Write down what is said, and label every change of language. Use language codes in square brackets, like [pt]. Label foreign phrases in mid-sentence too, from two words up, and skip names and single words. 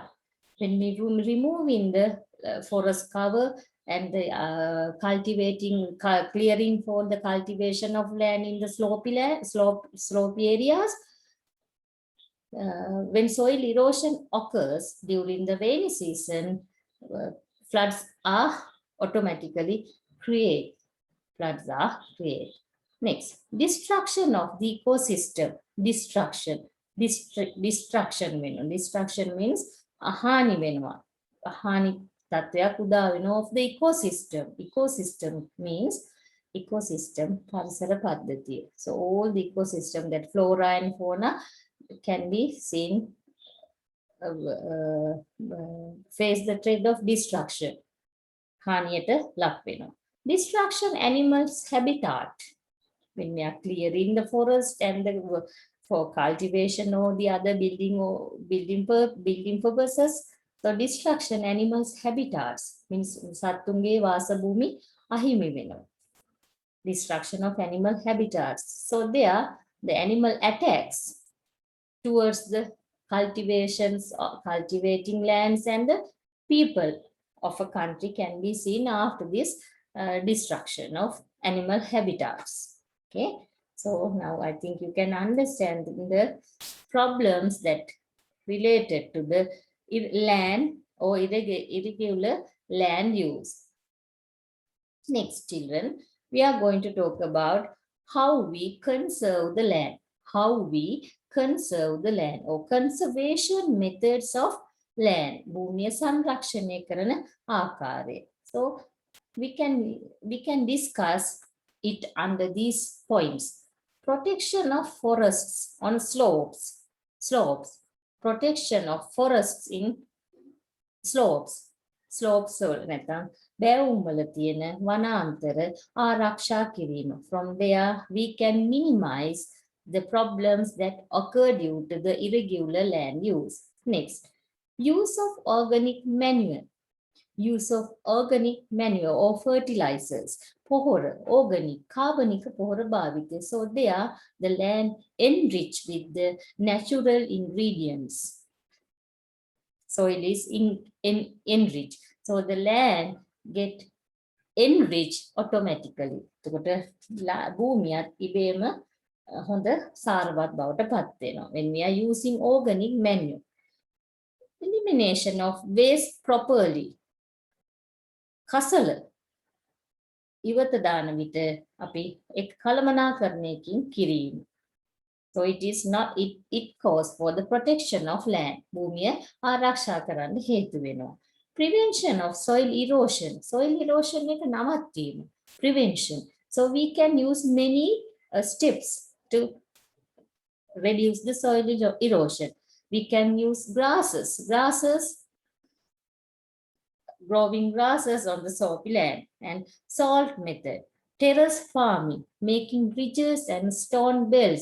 [en] When we removing the forest cover and the clearing for the cultivation of land in the slopy areas, when soil erosion occurs during the rainy season, floods are automatically created. Floods are created. Next, destruction of the ecosystem. Destruction. Destruction means [si] හානි වෙනවා. හානි තත්වයක් උදා වෙනවා [en] of the ecosystem. Ecosystem means ecosystem [si] පරිසර පද්ධතිය. [en] So all the ecosystem, that flora and fauna, can be seen face the threat of destruction. [si] හානියට ලක් වෙනවා. [en] Destruction animals habitat. When we are clearing the forest and for cultivation or the other building purposes, so destruction animals habitats means [si] සත්තුන්ගේ වාස භූමි අහිමි වෙනවා. [en] Destruction of animal habitats. So there the animal attacks towards the cultivations or cultivating lands and the people of a country can be seen after this destruction of animal habitats. Okay, so now I think you can understand the problems that related to the land or irregular land use. Next, children, we are going to talk about how we conserve the land. How we conserve the land or conservation methods of land. [si] භූමිය සංරක්ෂණය කරන ආකාරය. [en] So we can discuss it under these points. Protection of forests on slopes. Protection of forests in slopes. [si] නැත්නම් බැවුම් වල තියෙන වනාන්තර ආරක්ෂා කිරීම. [en] From there we can minimize the problems that occur due to the irregular land use. Next, use of organic manure. Use of organic manure or fertilizers. [si] පොහොර, organic, කාබනික පොහොර භාවිතය. [en] So there the land enriched with the natural ingredients. Soil is enriched. So the land get enriched automatically. [si] එතකොට භූමියත් ඉබේම හොඳ සාරවත් බවට පත් වෙනවා. [en] When we are using organic manure. Elimination of waste properly. [si] කසල ඉවත දාන විට අපි එක් කළමනාකරණයකින් කිරීම. [en] So it is not, it calls for the protection of land. [si] භූමිය ආරක්ෂා කරන්න හේතු වෙනවා. [en] Prevention of soil erosion. Soil erosion [si] එක නවත්වීම. [en] Prevention. So we can use many steps to reduce the soil erosion. We can use grasses. Growing grasses on the soapy land, and salt method, terrace farming, making bridges and stone belts.